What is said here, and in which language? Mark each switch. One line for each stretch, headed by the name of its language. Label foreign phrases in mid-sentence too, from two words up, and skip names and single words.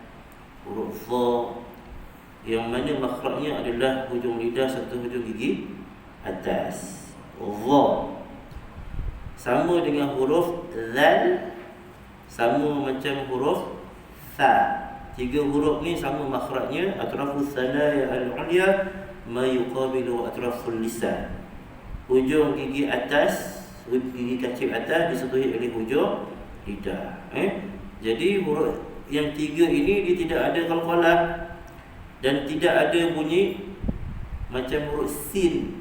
Malay: Huruf Dha yang mana makhrajnya adalah hujung lidah serta hujung gigi atas. Dha sama dengan huruf Zal, sama macam huruf Tha. Tiga huruf ni sama makhrajnya.
Arabic: أطراف الثنايا العليا ما يقابل أطراف اللسان.
Malay: Hujung gigi atas, gigi kacip atas disentuhi oleh hujung lidah. Jadi huruf yang tiga ini dia tidak ada qalqalah dan tidak ada bunyi macam huruf sin.